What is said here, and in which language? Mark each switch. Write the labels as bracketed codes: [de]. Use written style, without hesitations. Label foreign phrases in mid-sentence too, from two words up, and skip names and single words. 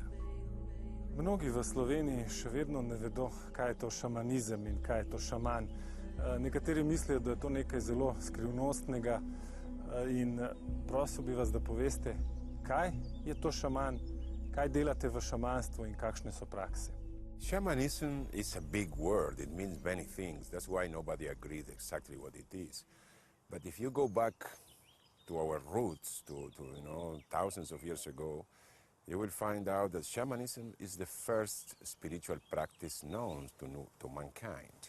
[sl] Mnogi v Sloveniji še vedno ne vedo, kaj je to šamanizem in kaj je to šaman. Nekateri mislijo, da je to nekaj zelo skrivnostnega in prosil bi vas, da poveste, kaj je to šaman, kaj delate v šamanstvu in kakšne so prakse. [en] Shamanism is a big word. It means many things. That's why nobody agreed exactly what it is. But if you go back to our roots, to thousands of years ago, you will find out that shamanism is the first spiritual practice known to mankind.